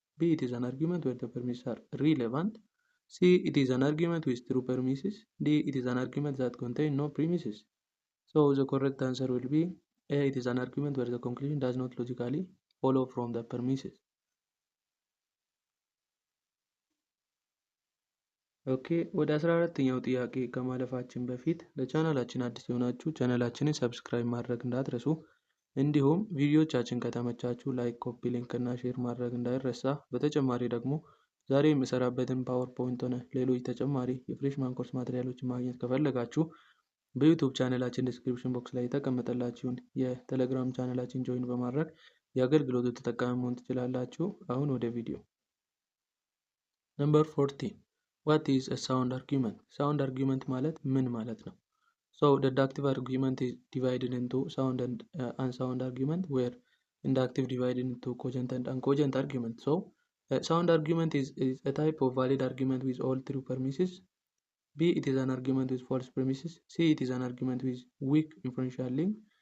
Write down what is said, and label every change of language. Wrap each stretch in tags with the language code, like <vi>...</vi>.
<en>B, it is an argument where the premises are relevant. C, it is an argument with true premises. D, it is an argument that contains no premises. So the correct answer will be A, it is an argument where the conclusion does not logically follow from the premises.</en> <am>ኦኬ ወደ 14ኛው ጥያቄ ከማለፋችን በፊት ለቻናላችን አዲስ የሆናችሁ ቻናላችንን ሰብስክራይብ ማድረግ እንዳትረሱ፣ እንዲሁም ቪዲዮዎቻችን ከተመቻችሁ ላይክ፣ ኮፒ ሊንክ እና ሼር ማድረግ እንዳይረሳ። በተጨማሪ ደግሞ ዛሬ የምሰራበትን ፓወርፖይንት ሆነ ሌሎች ተጨማሪ የፍሬሽማን ኮርስ ማቴሪያሎችን ማግኘት ከፈለጋችሁ በዩቲዩብ ቻናላችን ዲስክሪፕሽን ቦክስ ላይ የተቀመጠላችሁን የቴሌግራም ቻናላችን ጆይን በማድረግ የአገልግሎቱ ተጠቃሚ መሆን ትችላላችሁ። አሁን ወደ ቪዲዮ። ነምበር 14</am> <en>What is a sound argument?</en> <am>Sound argument ማለት ምን ማለት ነው?</am> <en>So deductive argument is divided into sound and unsound argument, where inductive divided into cogent and uncogent argument. So sound argument is a type of valid argument with all true premises. B, it is an argument with false premises. C, it is an argument with weak inferential link.</en>